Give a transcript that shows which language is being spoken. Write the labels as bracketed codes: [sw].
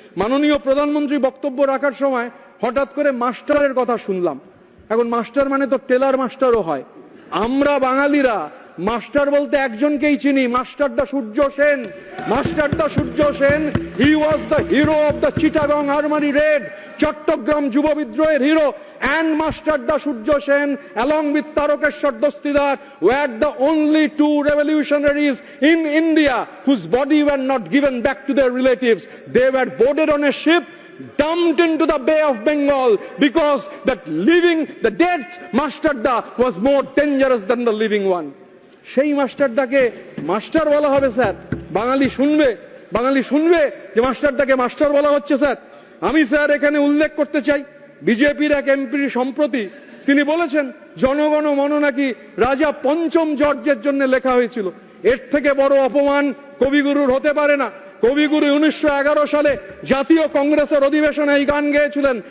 [bn] মাননীয় প্রধানমন্ত্রী বক্তব্য রাখার সময় হঠাৎ করে মাস্টারের কথা শুনলাম। এখন মাস্টার মানে তো টেলার মাস্টারও হয়। আমরা বাঙালিরা মাস্টার বলতে একজনকেই চিনি, মাস্টারদা সূর্য সেন। [en] Masterda Surya Sen, he was the hero of the Chittagong armoury raid, [bn] Chittagong যুব বিদ্রোহের hero. [en] And Masterda Surya Sen along with Tarakeshwar Dostidar were the only two revolutionaries in India whose body were not given back to their relatives. They were boarded on a ship, dumped into the Bay of Bengal, because the dead Mastarda was more dangerous than the living one. [bn] সেই মাস্টারদাকে master বলা হবে sir? বাঙালি শুনবে যে মাস্টারদাকে master বলা হচ্ছে sir? আমি sir এখানে উল্লেখ করতে চাই, বিজেপির এক এমপি সম্প্রতি তিনি বলেছেন জনগণ মন নাকি রাজা পঞ্চম জর্জের জন্য লেখা হয়েছিল। এর থেকে বড় অপমান কবিগুরুর হতে পারে না। কবিগুরু 1911 সালে জাতীয় কংগ্রেসের অধিবেশনে এই গান গেয়েছিলেন।